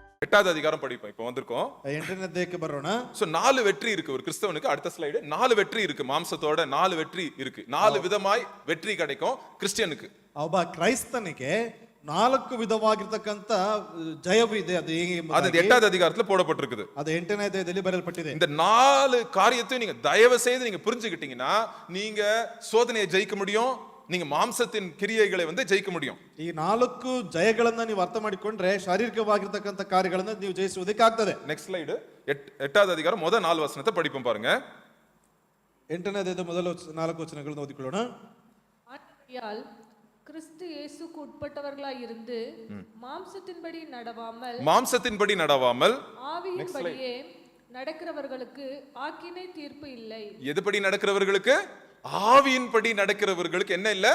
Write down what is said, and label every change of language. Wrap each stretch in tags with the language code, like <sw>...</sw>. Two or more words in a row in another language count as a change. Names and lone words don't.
<ta>8வது அதிகாரம் படிப்போம். இப்போ வந்திருக்கோம்.</ta> <kn>8ನೇ ಅಧ್ಯಾಯಕ್ಕೆ ಬರೋಣ.</kn> <ta>சோ 4 வெற்றி இருக்கு ஒரு கிறிஸ்தவனுக்கு. அடுத்த ஸ்லைடு. 4 வெற்றி இருக்கு, மாம்சத்தோட 4 வெற்றி இருக்கு. 4 விதமாய் வெற்றி கிடைக்கும் கிறிஸ்டியனுக்கு.</ta> <kn>ಒಬ್ಬ ಕ್ರೈಸ್ತನಿಗೆ 4 ವಿಧವಾಗಿರತಕ್ಕಂತ ಜಯವಿದೆ. ಅದು ಹೇಗೆ</kn> <ta>அது 8வது அதிகாரத்துல போடப்பட்டிருக்குது.</ta> <kn>ಅದು 8ನೇ ಅಧ್ಯಾಯದಲ್ಲಿ ಬರೆಯಲ್ಪಟ್ಟಿದೆ.</kn> <ta>இந்த 4 காரியத்தையும் நீங்க தயவு செய்து நீங்க புரிஞ்சுக்கிட்டீங்கன்னா நீங்க சோதனையை ஜெயிக்க முடியும், நீங்க மாம்சத்தின் கிரியைகளை வந்து ஜெயிக்க முடியும்.</ta> <kn>ಈ 4 ಜಯಗಳನ್ನ ನೀವು ಅರ್ಥ ಮಾಡಿಕೊಂಡ್ರೆ ಶಾರೀರಿಕವಾಗಿರತಕ್ಕಂತ ಕಾರ್ಯಗಳನ್ನ ನೀವು ಜಯಿಸುವುದಕ್ಕೆ ಆಗ್ತದೆ.</kn> <en>next slide.</en> <ta>8வது அதிகாரம் முதல் 4 வசனத்தை படிப்போம் பாருங்க.</ta> <kn>8ನೇ ಅಧ್ಯಾಯದ ಮೊದಲ 4 ವಚನಗಳನ್ನು ಓದಿಕೊಳ್ಳೋಣ.</kn> <ta>ஆகையால் கிறிஸ்து இயேசுக்கு உட்பட்டவர்களாய் இருந்து மாம்சத்தின்படி நடவாமல் ஆவியின்படியே நடக்கிறவர்களுக்கு ஆக்கினை தீர்ப்பு இல்லை. எதுபடி நடக்கிறவர்களுக்கு? ஆவியின்படி நடக்கிறவர்களுக்கு என்ன இல்ல?</ta>